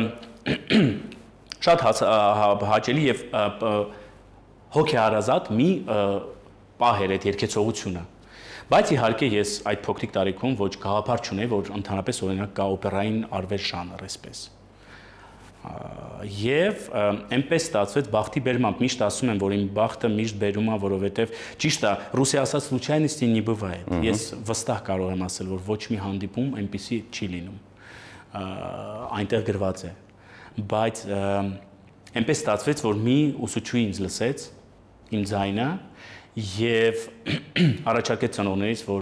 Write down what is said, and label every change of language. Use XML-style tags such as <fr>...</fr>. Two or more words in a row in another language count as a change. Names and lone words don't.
<hy>շատ հաճելի եւ հոգեհարազատ մի պահ էր այդ երգեցողությունը։ Բայց իհարկե ես այդ փոքրիկ տարիքում ոչ գաղափար չունեի, որ ընդհանրապես օրինակ կա օպերային արվեստ ժանր այսպես։ Եվ այնպես ստացվեց բախտի բերմամբ, միշտ ասում եմ, որ իմ բախտը միշտ բերում է, որովհետև ճիշտ է, ռուսի ասած</hy> <ru>случайности не бывает։</ru> <hy>Ես վստահ կարող եմ ասել, որ ոչ մի հանդիպում այնպեսի չի լինում։ Այնտեղ գրված է։ Բայց այնպես ստացվեց, որ մի ուսուցչուհի ինձ լսեց իմ ձայնը եւ առաջարկեց ծնողներից, որ</hy>